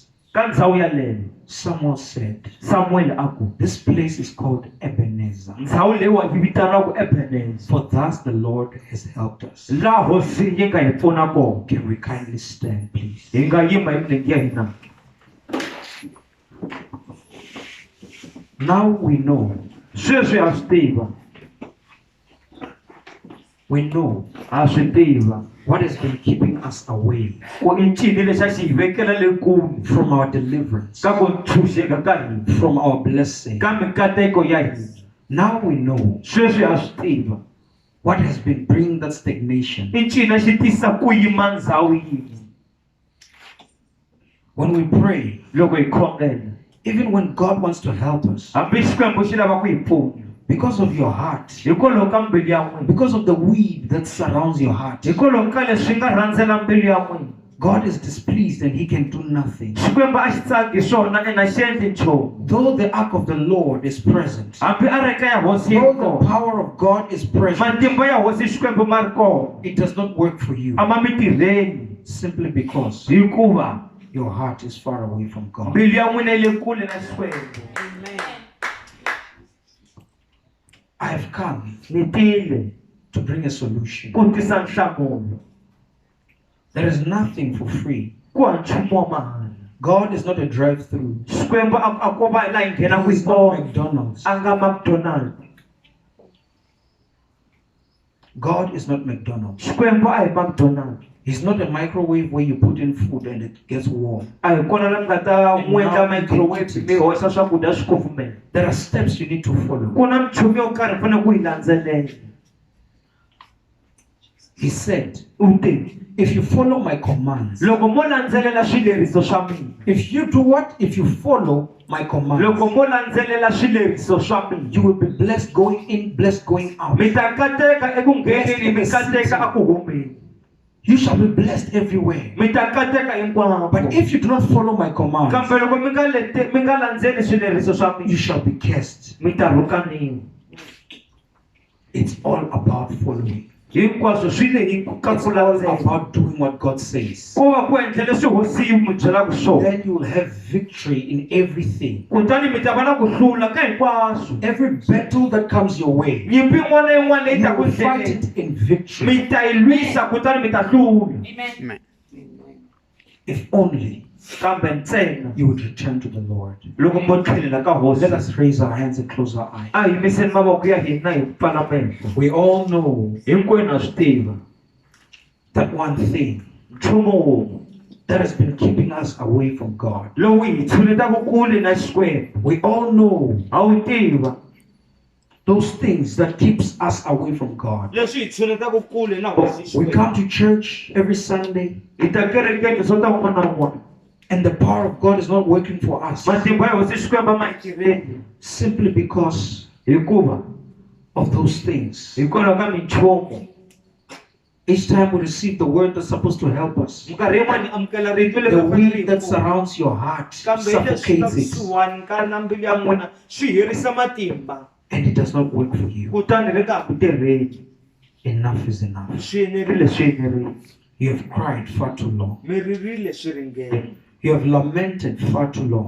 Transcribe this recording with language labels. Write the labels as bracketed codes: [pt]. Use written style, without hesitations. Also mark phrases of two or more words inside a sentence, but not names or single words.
[ts] Ka ndhawu yaleyo [en] Samuel said, [ts] Samuel a ku [en] this place is called Ebenezer. [ts] ndhawu leyiwa yi vitaniwaku Ebenezer. [en] For thus the Lord has helped us. [ts] Laha hosi yi nga hi pfuna kona. [en] Can we kindly stand, please? [ts] Hi nga yima hi milenge ya hina. [en] Now we know. [ts] Sweswi ha swi tiva. [en] We know [ts] Ha swi tiva. [en] what has been keeping us away [ts] Ku i ncini lexi a xi hi vekela le kule [en] from our deliverance, [ts] ka ku ntshunxeka ka hina. [en] from our blessing. [ts] Ka mikateko ya hina. [en] Now we know [ts] Sweswi ha swi tiva. [en] what has been bringing that stagnation. [ts] I ncini a xi tisa ku yima ndhawu yin'we. [en] When we pray, [ts] Loko hi khongela. [en] even when God wants to help us, [ts] Hambi Xikwembu xi lava ku hi pfuna. [en] because of your heart, [ts] Hikwalaho ka mbilu ya n'wina. [en] because of the weed that surrounds your heart, [ts] Hikwalaho ka leswi nga rhandzela mbilu ya n'wina. [en] God is displeased and he can do nothing. [ts] Xikwembu a xi tsaki swona ene a xi endli nchumu. [en] Though the ark of the Lord is present, [ts] Hambi a reka ya hosi yi [en] though [ts] ri [en] the [ts] kona. [en] power of God is present, [ts] Matimba ya hosi Xikwembu ma ri kona. [en] it does not work for you [ts] A ma mi tirheni. [en] simply because [ts] Hikuva [en] your heart is far away from God. [ts] mbilu ya n'wina yi le kule na Xikwembu. Amen. [en] I have come [ts] Ni tile [en] to bring a solution. [ts] ku tisa nhlamulo. [en] There is nothing for free. [ts] Ku hava nchumu wa mahala. [en] God is not a drive-through. [ts] Xikwembu a ko va la hi nghenaka hi [en] He's not [ts] kona. McDonald's. A nga McDonald. [en] God is not McDonald's. [ts] Xikwembu a hi McDonald. [en] He's not a microwave where you put in food and it gets warm. [ts] A hi kona la mi nga ta n'wi endla microwave mi hoxa swakudya swi kufumela. [en] There are steps you need to follow. [ts] Ku na minchumu yo karhi fanele ku yi landzelela. [en] He said, [ts] U te [en] if you follow my commands, [ts] loko mo landzelela swileriso swa mina. [en] if you do what? If you follow my commands, [ts] Loko mo landzelela swileriso swa mina. [en] you will be blessed going in, blessed going out. [ts] Mi ta kateka eku ngheneni, mi kateka aku humeni. [en] You shall be blessed everywhere. [ts] Mi ta kateka hinkwako. [en] But if you do not follow my commands, [ts] Kambe loko mi nga landzeli swileriso swa [en] you [ts] mina, [en] shall be cursed. [ts] mi ta rhukaniwa. [en] It's all about following. [ts] Hinkwaswo swi le hi ka [en] It's [ts] ku [en] all [ts] landzela. [en] about doing what God says. [ts] Ku va ku endla leswi hosi yi mi byelaka swona. [en] Then you will have victory in everything. [ts] Kutani mi ta va na ku hlula ka hinkwaswo. [en] Every battle that comes your way, [ts] Nyimpi yin'wana na yin'wana leyi [en] you [ts] ta ku [en] will fight [ts] endleni. [en] it in victory. [ts] Mi ta yi lwisa kutani mi ta hlula. Amen. [en] If only [ts] Kambe ntsena [en] you would return to the Lord. [ts] loko mo tlhelela ka hosi. [en] Let us raise our hands and close our eyes. [ts] A hi yimiseni mavoko ya hina hi pfala mehlo. [en] We all know [ts] Hinkwenu ha swi tiva. [en] that one thing [ts] Nchumu wun'we [en] that has been keeping us away from God. [ts] lowu hi tshunetaka kule na Xikwembu. [en] We all know [ts] A wu tiva [en] those things that keeps us away from God. [ts] leswi hi tshunetaka kule na hosi [en] We [ts] Xikwembu. [en] come to church every Sunday [ts] Hi ta kerekeni swo ta wun'wana na wun'wana. [en] and the power of God is not working for us [ts] Matimba ya hosi Xikwembu a ma hi tirheni. [en] simply because [ts] Hikuva [en] of those things. [ts] hikwalaho ka minchumu. [en] Each time we receive the word that's supposed to help us, [ts] Minkarhi yin'wana hi amukela rito leri [en] the [ts] ri fanele [en] weed [ts] hi [en] that [ts] pfuna. [en] surrounds your heart [ts] Kambe leswi nga [en] suffocates it, [ts] kusuhani ka na mbilu ya n'wina swi herisa matimba. [en] and it does not work for you. [ts] Kutani ri nga ha ku tirheni. [en] Enough is enough. [ts] Swi enerile swi enerile. [en] You have cried far too long. [ts] Mi ririle swi ringene. [en] You have lamented far too long.